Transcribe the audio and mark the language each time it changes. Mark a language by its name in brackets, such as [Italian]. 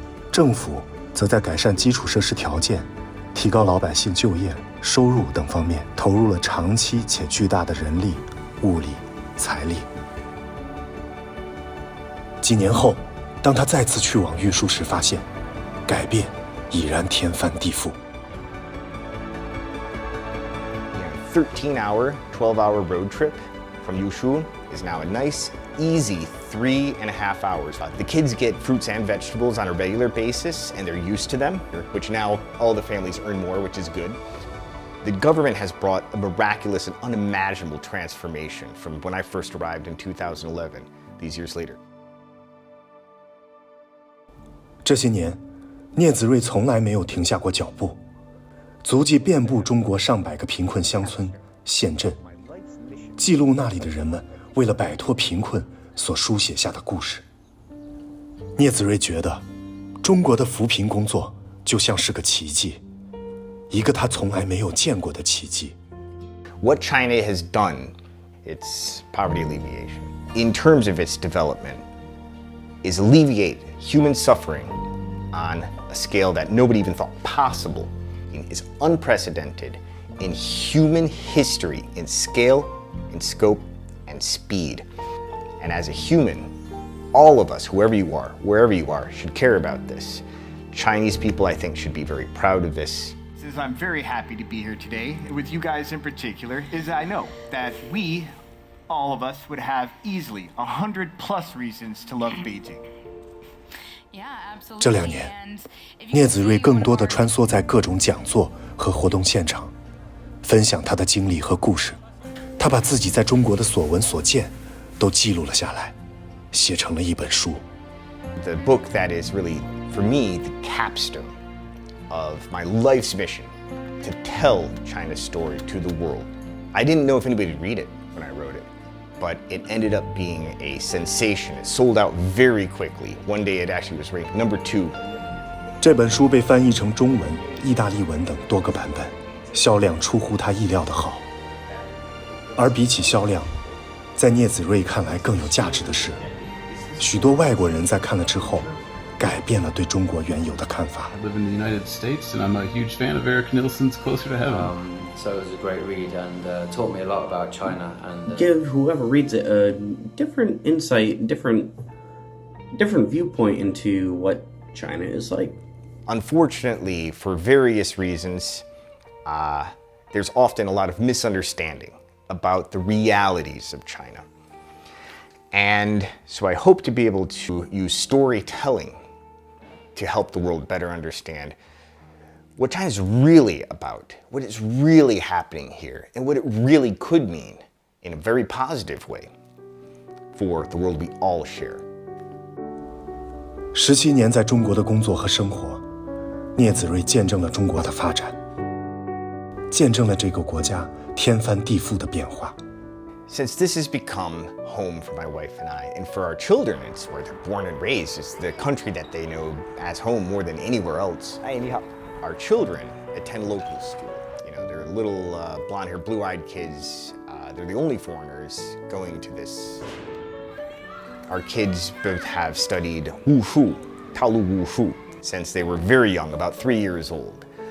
[Chinese] 政府则在改善基础设施条件、提高老百姓就业、收入等方面投入了长期且巨大的人力、物力、财力。几年后，当他再次去往玉树时，发现改变已然天翻地覆。 [English] 13-hour, 12-hour road trip from Yushu is now a nice, easy 3.5 hours. The kids get fruits and vegetables on a regular basis, and they're used to them, which now all the families earn more, which is good. The government has brought a miraculous and unimaginable transformation from when I first arrived in 2011, these years later. [Chinese] 这些年，聂子睿从来没有停下过脚步，足迹遍布中国上百个贫困乡村、县镇，记录那里的人们为了摆脱贫困所书写下的故事。聂子睿觉得，中国的扶贫工作就像是个奇迹，一个他从来没有见过的奇迹。 [English] What China has done, its poverty alleviation, in terms of its development, is alleviate human suffering on a scale that nobody even thought possible. It is unprecedented in human history in scale, in scope, and speed. And as a human, all of us, whoever you are, wherever you are, should care about this. Chinese people, I think, should be very proud of this. I'm very happy to be here today, with you guys in particular, is I know that we, all of us, would have easily 100+ reasons to love Beijing. [Chinese] 这2年，聂子睿更多地穿梭在各种讲座和活动现场，分享他的经历和故事。他把自己在中国的所闻所见都记录了下来，写成了一本书。 [English] The book that is really, for me, the capstone of my life's mission to tell China's story to the world. I didn't know if anybody would read it when I wrote it, but it ended up being a sensation. It sold out very quickly. One day it actually was ranked number 2. [Chinese] 这本书被翻译成中文、意大利文等多个版本，销量出乎他意料的好。而比起销量，在聂子睿看来更有价值的是，许多外国人在看了之后，改变了对中国原有的看法。 [English] I live in the United States, and I'm a huge fan of Eric Nielsen's Closer to Heaven. So it was a great read and taught me a lot about China and give whoever reads it a different insight, different viewpoint into what China is like. Unfortunately, for various reasons, there's often a lot of misunderstanding about the realities of China. And so I hope to be able to use storytelling to help the world better understand what China's really about, what is really happening here, and what it really could mean in a very positive way for the world we all share. [Chinese] 17年在中国的工作和生活，聂子睿见证了中国的发展，见证了这个国家天翻地覆的变化。 [English] Since this has become home for my wife and I, and for our children, it's where they're born and raised, it's the country that they know as home more than anywhere else. Our children attend local school. You know, they're little blonde-haired, blue-eyed kids. They're the only foreigners going to this. Our kids both have studied wushu, Taolu wushu, since they were very young, about 3 years old.